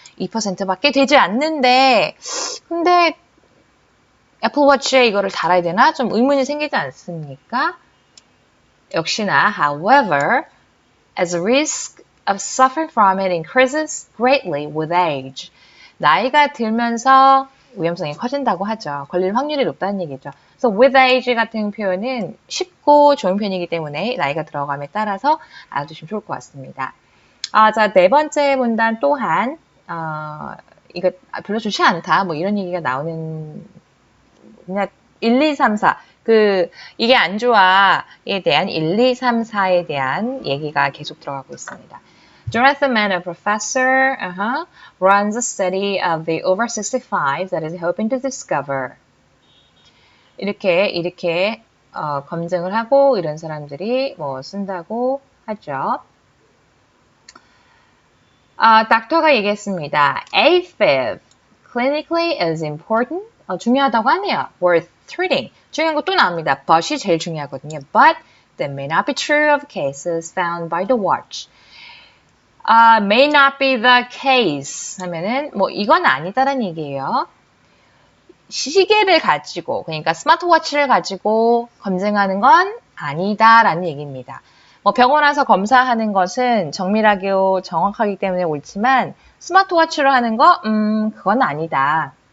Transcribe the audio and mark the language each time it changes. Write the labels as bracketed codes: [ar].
[ko] 2%밖에 되지 않는데 근데 애플워치에 이거를 달아야 되나? 좀 의문이 생기지 않습니까? 역시나, [en] however, as the risk of suffering from it increases greatly with age. [ko] 나이가 들면서 위험성이 커진다고 하죠. 걸릴 확률이 높다는 얘기죠. 그래서 [en] with age [ko] 같은 표현은 쉽고 좋은 표현이기 때문에 나이가 들어감에 따라서 알아두시면 좋을 것 같습니다. 자, 네 번째 문단 또한 이거 별로 좋지 않다. 뭐 이런 얘기가 나오는 그냥 1, 2, 3, 4. 이게 안 좋아에 대한 1, 2, 3, 4에 대한 얘기가 계속 들어가고 있습니다. [en] Jonathan Mann, a professor, runs a study of the over 65 that is hoping to discover. [ko] 이렇게 검증을 하고 이런 사람들이 뭐 쓴다고 하죠. 닥터가 얘기했습니다. [en] AFib clinically is important. [ko] 중요하다고 하네요. [en] worth treating. [ko] 중요한 거 또 나옵니다. but이 제일 중요하거든요. [en] But that may not be true of cases found by the watch. may not be the case [ko] 하면은 뭐 이건 아니다라는 얘기예요. 시계를 가지고 그러니까 스마트워치를 가지고 검증하는 건 아니다라는 얘기입니다. 뭐 병원 와서 검사하는 것은 정밀하게 정확하기 때문에 옳지만 스마트워치로 하는 거 그건 아니다.